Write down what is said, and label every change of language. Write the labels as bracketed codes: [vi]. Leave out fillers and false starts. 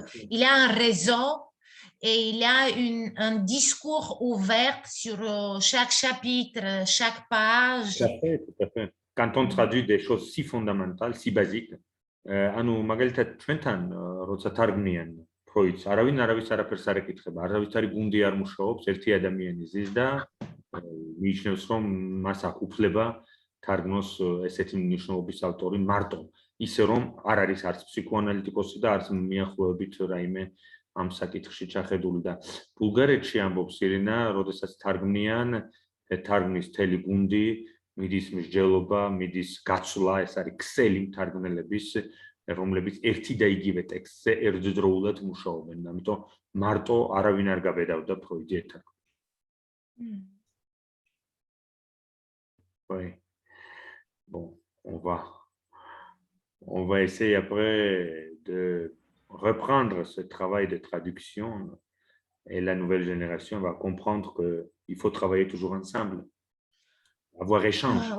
[fr] il y a un réseau et il y a un discours ouvert sur chaque chapitre, chaque page. Tout à fait. Quand on traduit des choses si fondamentales, si basiques, [ka] ანუ მაგალითად ჩვენთან როცა თარგმნიან ფროიდს, არავინ არავის არაფერს არ ეკითხება, არავითარი გუნდი არ მუშაობს, ერთი ადამიანი ზის და მიიჩნევს რომ მას აქვს უფლება თარგმნოს ესეთი მნიშვნელობის ავტორი მარტო, ისე რომ არ არის არც ფსიქოანალიტიკოსი და არც მიახლოებით რაიმე ამ საკითხში ჩახედული და ბულგარეთში ამბობს ირინა, როდესაც თარგმნიან, თარგმნის მთელი გუნდი, მიდის მსჯელობა, მიდის გაცვლა, ეს არის ქსელი მთარგმნელების, რომლებიც ერთი და იგივე ტექსტზე ერთდროულად მუშაობენ, ამიტომ მარტო არავინ არ გაბედავდა ფროიდი ეთარგმნა. [fr] Oui. Bon, on va essayer après de reprendre ce travail de traduction et la nouvelle génération va comprendre qu'il faut travailler toujours ensemble, avoir échange.